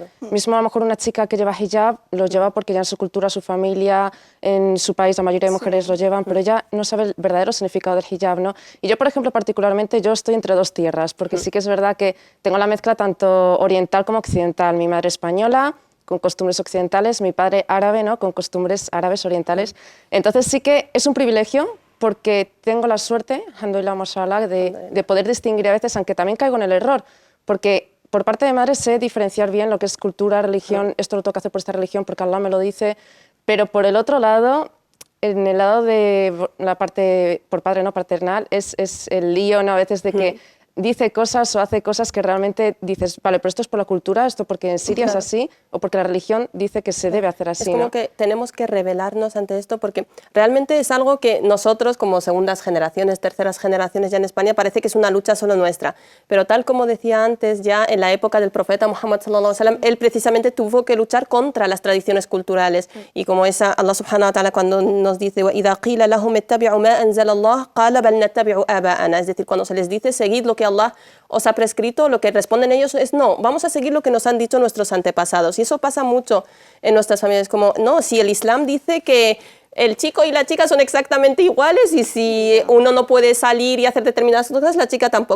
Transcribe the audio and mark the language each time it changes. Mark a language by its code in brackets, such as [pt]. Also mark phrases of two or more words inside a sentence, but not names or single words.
[es] Mismo a lo mejor una chica que lleva hijab lo lleva porque ya en su cultura, su familia, en su país la mayoría de mujeres lo llevan, pero ella no sabe el verdadero significado del hijab, ¿no? Y yo, por ejemplo, particularmente, yo estoy entre dos tierras, porque sí que es verdad que tengo la mezcla tanto oriental como occidental. Mi madre española, con costumbres occidentales, mi padre árabe, ¿no? Con costumbres árabes orientales. Entonces sí que es un privilegio porque tengo la suerte, [ar] الحمد لله، ما شاء الله, [es] de poder distinguir a veces, aunque también caigo en el error, porque por parte de madre sé diferenciar bien lo que es cultura, religión, esto lo tengo que hacer por esta religión porque Allah me lo dice, pero por el otro lado, en el lado de la parte por padre no paternal, es el lío, ¿no? A veces de que dice cosas o hace cosas que realmente dices, vale, pero esto es por la cultura, esto porque en Siria es así, o porque la religión dice que se debe hacer así. Es como, ¿no?, que tenemos que rebelarnos ante esto, porque realmente es algo que nosotros, como segundas generaciones, terceras generaciones ya en España, parece que es una lucha solo nuestra. Pero tal como decía antes, ya en la época del profeta Muhammad [ar] صلى الله عليه وسلم, [es] él precisamente tuvo que luchar contra las tradiciones culturales. Y como esa, [ar] الله سبحانه وتعالى [es] cuando nos dice, [ar] وَإِذَا قِيلَ لَهُمْ اتَّبِعُوا مَا أَنزَلَ اللَّهُ قَالَ بَلْ نَتَّبِعُ آبَاءَنَا. [es] Es decir, cuando se les dice, seguid lo que Allah os ha prescrito, lo que responden ellos es no, vamos a seguir lo que nos han dicho nuestros antepasados. Y eso pasa mucho en nuestras familias, como no, si el Islam dice que el chico y la chica son exactamente iguales y si uno no puede salir y hacer determinadas cosas, la chica tampoco.